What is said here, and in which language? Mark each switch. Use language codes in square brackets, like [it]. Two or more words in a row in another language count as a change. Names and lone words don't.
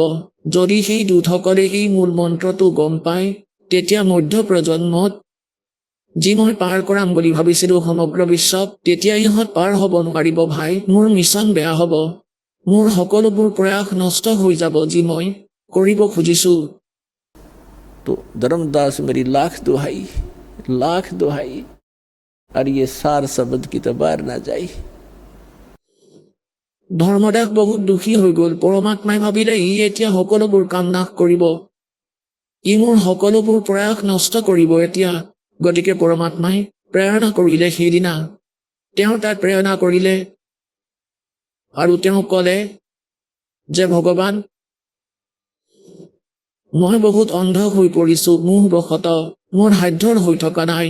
[as] যদি সেই দূতসকলে এই মূল মন্ত্ৰটো গম পায়, তেতিয়া মধ্য প্ৰজন্মত যি মই পাৰ কৰাম বুলি ভাবিছিলোঁ সমগ্ৰ বিশ্বত, তেতিয়া ইহঁত পাৰ হ'ব নোৱাৰিব ভাই। মোৰ মিছন বেয়া হ'ব। মোৰ সকলোবোৰ প্ৰয়াস নষ্ট হৈ যাব যি মই কৰিব খুজিছোঁ। [hi] तो धर्मदास मेरी लाख दुहाई और ये सार शब्द की तो बार ना जाई। [as] ধৰ্মদাস বহুত দুখী হৈ গ'ল। পৰমাত্মাই ভাবিলে ই এতিয়া সকলোবোৰ কাম নাশ কৰিব, ই মোৰ সকলোবোৰ প্ৰয়াস নষ্ট কৰিব এতিয়া। গতিকে পৰমাত্মাই প্ৰেৰণা কৰিলে সেইদিনা। তেওঁ তাত প্ৰেৰণা কৰিলে আৰু তেওঁ ক'লে যে ভগৱান, মই বহুত অন্ধ হৈ পৰিছোঁ, মোহবশত মোৰ সাধ্যৰ হৈ থকা নাই।